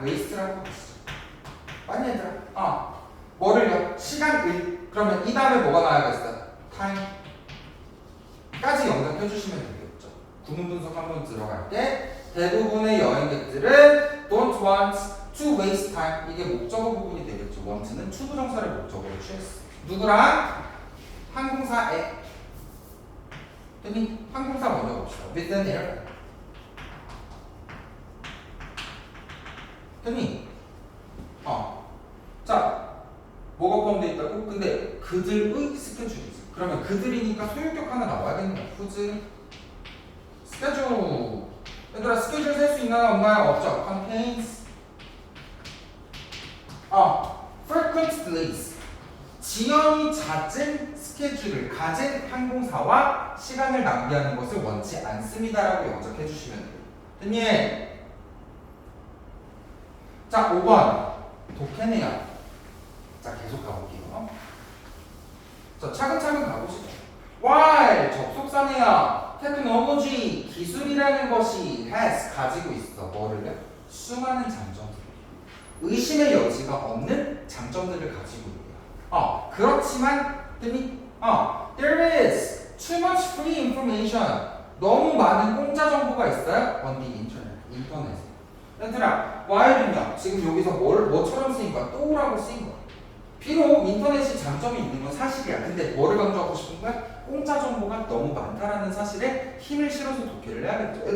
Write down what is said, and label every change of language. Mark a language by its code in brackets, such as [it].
[ko] waste라고 하시죠. 맞니 얘들아? 뭐를요? 시간을. 그러면 이 다음에 뭐가 나와야겠어요? time까지 연결해 주시면 되겠죠. 구문 분석 한번 들어갈게. 대부분의 여행객들은 [en] don't want to waste time. [ko] 이게 목적어 부분이 되겠죠. want는 to 부정사를 목적어로 취했어. 누구랑? 항공사에. 됐니? 항공사 먼저 봅시다. [en] with an airline. [ko] 됐니? 자, 뭐가 포함되어 있다고? 근데 그들의 스케줄이지. 그러면 그들이니까 소유격 하나 나와야겠네. whose 스케줄. 얘들아, 스케줄 셀 수 있나요? 없나요? 없죠. [en] contains frequent delays. [ko] 지연이 잦은 스케줄을 가진 항공사와 시간을 낭비하는 것을 원치 않습니다라고 영작해 주시면 돼요. 됐니? 자, 5번 독해내야. 자, 계속 가볼게요. 자, 차근차근 가보시죠. while 접속사네요. 테크놀로지 기술이라는 것이 has 가지고 있어. 뭐를요? 수많은 장점들. 의심의 여지가 없는 장점들을 가지고 있대요. 그렇지만 [en] there is too much free information. [ko] 너무 많은 공짜 정보가 있어요. [en] on the internet. [ko] 인터넷에. 얘들아, while은요, 지금 여기서 뭐처럼 쓰인 거야? 또라고 쓰인 거야. 비록 인터넷이 장점이 있는 건 사실이야. 근데 뭐를 강조하고 싶은 거야? 공짜 정보가 너무 많다라는 사실에 힘을 실어서 독해를 해야겠죠.